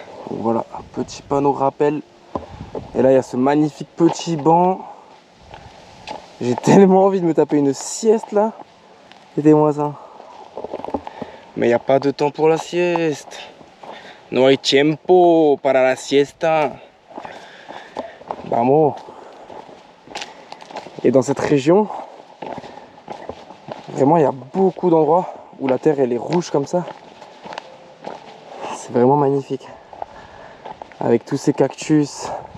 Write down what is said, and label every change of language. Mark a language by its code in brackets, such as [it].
[fr] Donc voilà, un petit panneau rappel. Et là il y a ce magnifique petit banc. J'ai tellement envie de me taper une sieste là. Aidez-moi ça. Mais il n'y a pas de temps pour la sieste. [es] No hay tiempo para la siesta. Vamos. [fr] Et dans cette région, vraiment il y a beaucoup d'endroits où la terre elle est rouge comme ça. C'est vraiment magnifique. Avec tous ces cactus.